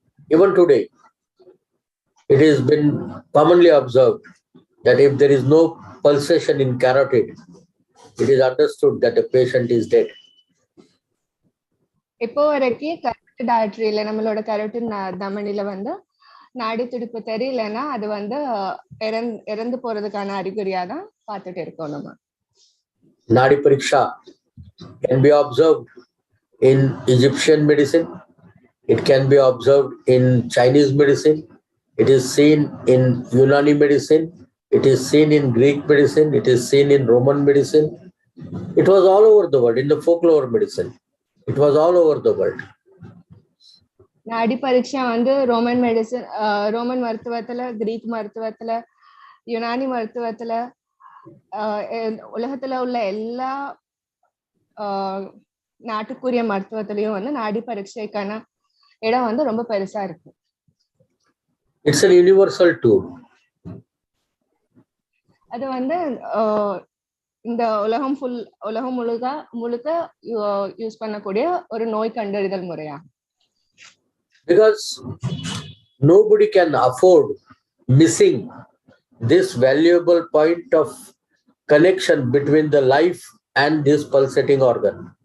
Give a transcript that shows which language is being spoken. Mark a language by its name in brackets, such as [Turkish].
[English] Even today, it has been commonly observed that if there is no pulsation in carotid, it is understood that the patient is dead. [Tamil] இப்போ வரைக்கும் carotid ஆர்டரியில நம்மளோட carotid தமனில வந்து நாடி துடிப்பு தெரியலன்னா அது வந்து இறந்து போறதுக்கான அறிகுறியா தான் பார்த்துட்டு இருக்கோம் நம்ம. [English] Nadi Pariksha can be observed in Egyptian medicine. It can be observed in Chinese medicine. It is seen in Unani medicine. It is seen in Greek medicine. It is seen in Roman medicine. It was all over the world. In the folklore medicine, it was all over the world. [Tamil] நாடி பரீட்சா வந்து Roman medicine, Roman மருத்துவத்துல, Greek மருத்துவத்துல, Unani மருத்துவத்துல, உலகத்துல உள்ள எல்லா நாட்டுக்குரிய மருத்துவத்திலயும் வந்து நாடி பரீட்சைக்கான இடம் வந்து ரொம்ப பெருசா இருக்கு. [English] It's a universal tool. [Tamil] அது வந்து இந்த உலகம் முழுக்க யூஸ் பண்ணக்கூடிய ஒரு நோய் கண்டறிதல் முறையா. [English] Because nobody can afford missing this valuable point of connection between the life and this pulsating organ.